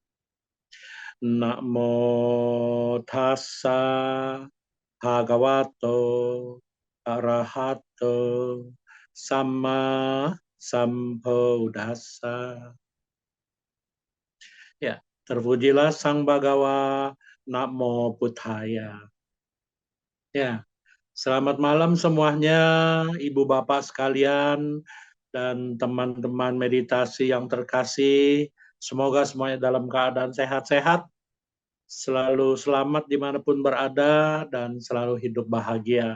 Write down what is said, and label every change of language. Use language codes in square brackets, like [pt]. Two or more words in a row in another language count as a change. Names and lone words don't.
[pi] Namo Tassa Bhagavato Arahato Sama Sambuddhassa. [id] Ya, terpujilah Sang Bhagawa, [pi] Namo Buddhaya. [id] Ya, selamat malam semuanya, Ibu Bapak sekalian, dan teman-teman meditasi yang terkasih. Semoga semuanya dalam keadaan sehat-sehat, selalu selamat dimanapun berada, dan selalu hidup bahagia.